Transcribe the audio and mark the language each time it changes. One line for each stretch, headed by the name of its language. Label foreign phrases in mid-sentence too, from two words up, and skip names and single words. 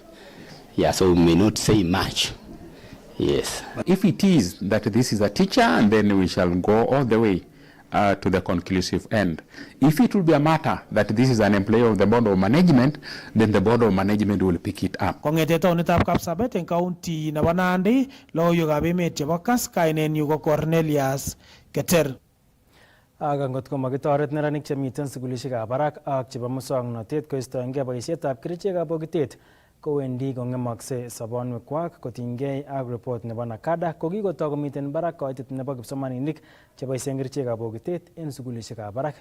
English: Yeah, so we may not say much. Yes. If it is that this is a teacher, and then we shall go all the way to the conclusive end. If it will be a matter that this is an employee of the Board of Management, then the Board of Management will pick it up.
Kalenjin: Kongete taonitab Kapsabet en county nebo Nandi, logoiwekab emet chebo Kass, kainenyu ko Cornelius Keter. Ak angot ko makitoret neranik chemiten sukulishekab barak ak chebo muswoknotet koistoengei boisietab kerichekab bokitet kowendi kongemakse sobonwekwak kotinygei ak report nebo Nakada kokikotoi komiten barak kaitet nebo kipsomaninik cheboisien kerichekab bokitet en sukulishekab barak.